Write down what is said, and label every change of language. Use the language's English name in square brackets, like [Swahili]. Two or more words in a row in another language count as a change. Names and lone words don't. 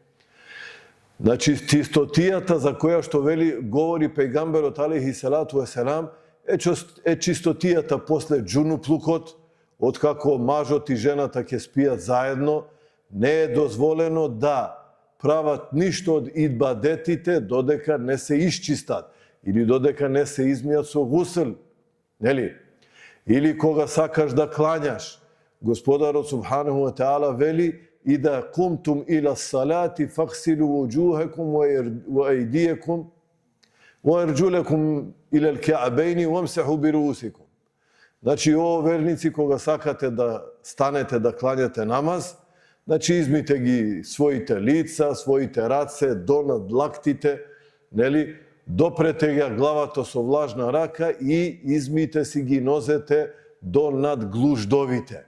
[Macedonian] Значи, чистотијата за која што говори пејгамберот [Arabic] عليه الصلاة والسلام [Macedonian] е чистотијата после џунуплукот, откако мажот и жената ќе спијат заедно, не е дозволено да прават ништо од идбадетите додека не се исчистат или додека не се измијат со гусл, нели? Или кога сакаш да клањаш, Господарот [Arabic] سبحانه وتعالى [Macedonian] вели: [Arabic] "إذا قمتم إلى الصلاة فاغسلوا وجوهكم وأيديكم وأرجلكم إلى الكعبين وامسحوا برؤوسكم." [Macedonian] Значи, о верници, кога сакате да станете да клањате намаз, значи измите ги своите лица, своите раце до над лактите, нели? Допрете ја главата со влажна рака и измите си ги нозете до над глуждовите.